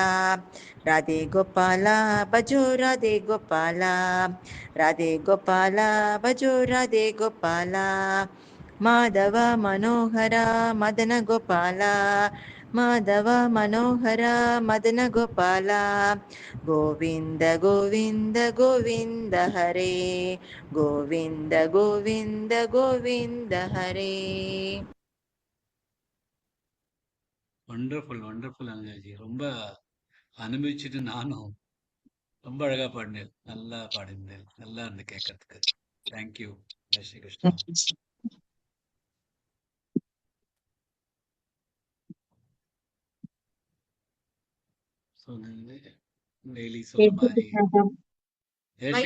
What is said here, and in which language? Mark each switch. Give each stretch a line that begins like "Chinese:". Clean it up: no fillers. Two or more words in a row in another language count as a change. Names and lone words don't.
Hindi: राधे गोपाला भजो राधे गोपाला राधे गोपाला भजो राधे गोपाला माधव मनोहरा मदन गोपाला माधव मनोहरा मदन गोपाला गोविन्द गोविन्द गोविन्द हरे गोविन्द गोविन्द गोविन्द हरे
English: wonderful wonderful அனுஜாஜி.
Tamil: ரொம்ப அனுபவிச்சுட்டு நானும் ரொம்ப அழகா பாடினேன். நல்லா பாடினேன். நல்லா இருந்து கேட்கறதுக்கு. தேங்க்யூ.
Hindi: जय श्री कृष्णा.
English: so daily
Tamil: சொல்ற மாதிரி
Hindi: जय श्री